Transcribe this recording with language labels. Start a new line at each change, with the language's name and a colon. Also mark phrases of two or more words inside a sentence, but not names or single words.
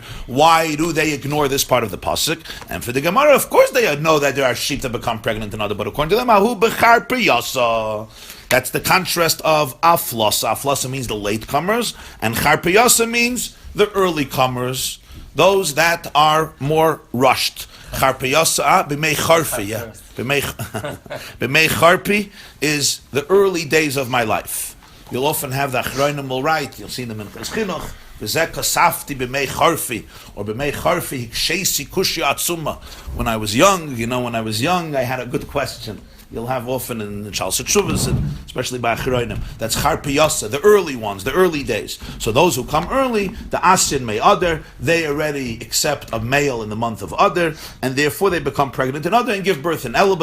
English: Why do they ignore this part of the pasuk? And for the Gemarah, of course they know that there are sheep that become pregnant in Adar, but according to them,
Hebrew: אהו בכיר פריסא.
English: That's the contrast of Aflasa. Aflasa means the latecomers, and Char priyasa means the early comers, those that are more rushed.
Hebrew: Charpiyasa, b'mei charpi, yeah. בימי חורפי
English: is the early days of my life. You'll often have the achronim will write, you'll see them in Chinuch,
Hebrew: וזה כתבתי בימי חורפי,
English: or
Hebrew: בימי חורפי הקשיתי קושיא עצומה.
English: When I was young, I had a good question. You'll have often in the Chal Setshuvas, and especially by Achronim. That's Charpiyasa, the early ones, the early days. So those who come early, the Asyan May Adar, they already accept a male in the month of Adar, and therefore they become pregnant in Adar and give birth in Elul.